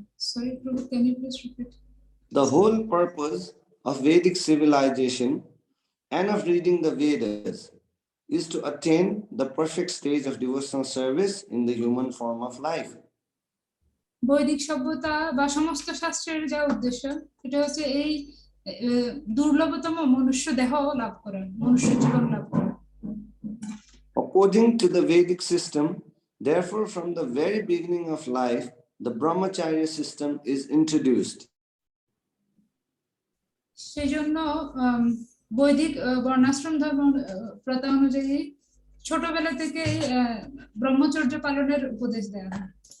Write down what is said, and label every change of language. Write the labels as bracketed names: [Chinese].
[English] Sorry, Prabhu, can you please repeat? The whole purpose of Vedic civilization and of reading the Vedas is to attain the perfect stage of devotional service in the human form of life. [Bangla] বৈদিক সভ্যতা বা সমস্ত শাস্ত্রের যা উদ্দেশ্য, এটা হচ্ছে এই দুর্লভতম মনুষ্য দেহ লাভ করা, মনুষ্য জীবন লাভ করা। [English] According to the Vedic system, therefore, from the very beginning of life, the brahmacharya system is introduced. [Bangla] সেজন্য বৈদিক বর্ণাশ্রম ধর্ম প্রথা অনুযায়ী ছোটবেলা থেকে ব্রহ্মচর্য পালনের উপদেশ দেওয়া হয়।